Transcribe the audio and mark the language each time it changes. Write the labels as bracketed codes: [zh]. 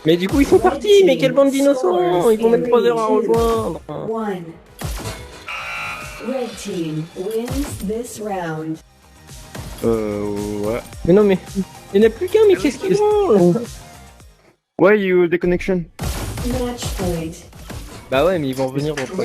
[fr] Mais du coup, ils sont partis. Mais quelle bande d'innocents! Ils vont mettre 3 heures à rejoindre. [en] 1. Red team wins this round. [fr] Ouais. Mais non, mais il n'y en a plus qu'un. Mais qu'est-ce qu'ils font? [en] Why you déconnexion? Match point. [fr] Bah ouais, mais ils vont revenir dans 3